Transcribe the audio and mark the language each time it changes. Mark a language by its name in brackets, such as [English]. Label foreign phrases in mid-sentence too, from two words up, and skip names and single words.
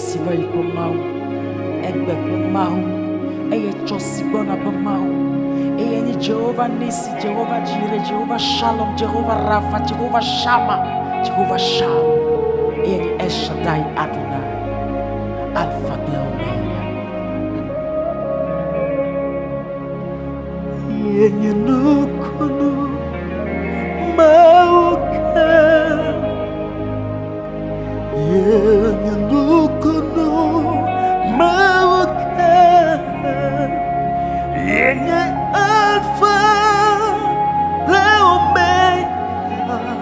[Ewe] Jehovah iko Mawu, egbe ko Mawu, eye chosigbona pa Mawu, eye ni Jehovah Nisi, Jehovah Jireh, Jehovah Shalom, Jehovah Rapha, Jehovah Shammah, Jehovah Shalom, eye ni El Shaddai Adonai, [English] Alpha and Omega. [Ewe] Enye nukunu Mawu Enye nukunu Mawu Enye [English] Alpha and Omega.